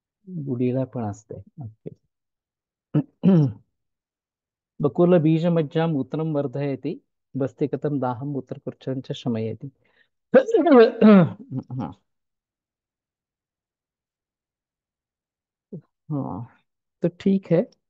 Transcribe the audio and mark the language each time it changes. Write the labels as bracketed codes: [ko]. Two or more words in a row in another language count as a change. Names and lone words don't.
[mr] बुडीला पण असते. ओके. [sa] बकुल बीजमज्जाम् मूत्रं वर्धयति, बस्ति कथं दाहं मूत्रपुच्छं च शमयति. [hi] हाँ. हाँ, तो ठीक है।